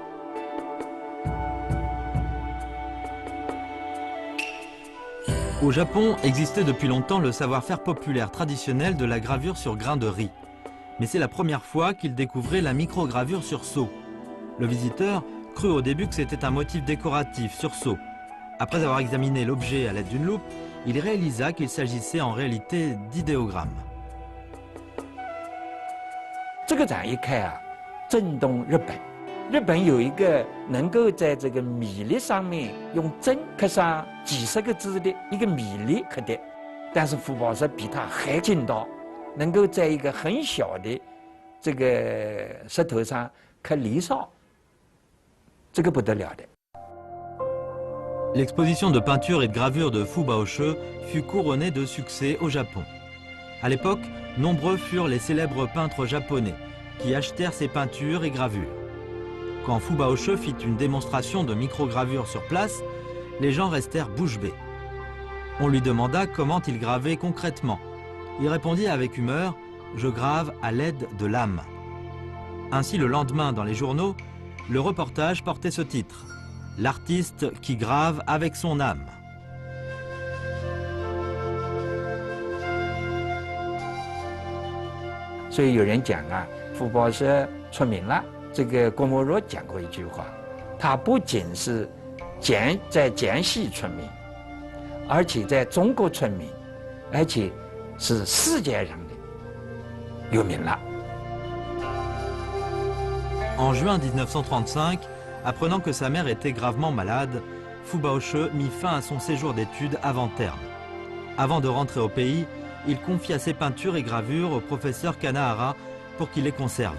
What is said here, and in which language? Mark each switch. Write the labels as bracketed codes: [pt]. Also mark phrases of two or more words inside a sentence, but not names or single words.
[fr] Au Japon existait depuis longtemps le savoir-faire populaire traditionnel de la gravure sur grains de riz. Mais c'est la première fois qu'il découvrait la microgravure sur seau. Le visiteur crut au début que c'était un motif décoratif sur seau. Après avoir examiné l'objet à l'aide d'une loupe, il réalisa qu'il s'agissait en réalité d'idéogrammes. [zh] 这个展一开啊，震动日本。日本有一个能够在这个米粒上面用针刻上几十个字的一个米粒刻的，但是傅抱石比他还劲道，能够在一个很小的这个石头上刻离骚，这个不得了的。 [fr] L'exposition de peinture et de gravure de Fu Baoche fut couronnée de succès au Japon. À l'époque, nombreux furent les célèbres peintres japonais qui achetèrent ses peintures et gravures. Quand Fu Baoche fit une démonstration de microgravure sur place, les gens restèrent bouche bée. On lui demanda comment il gravait concrètement. Il répondit avec humeur « Je grave à l'aide de l'âme ». Ainsi, le lendemain, dans les journaux, le reportage portait ce titre « L'artiste qui grave avec son âme ». [zh] 所以有人讲啊，傅抱石出名了。这个郭沫若讲过一句话，他不仅是在江西出名，而且在中国出名，而且是世界上的有名了。 [fr] En juin 1935, apprenant que sa mère était gravement malade, Fu Baoche mit fin à son séjour d'études avant terme. Avant de rentrer au pays, il confia ses peintures et gravures au professeur Kanahara pour qu'il les conserve.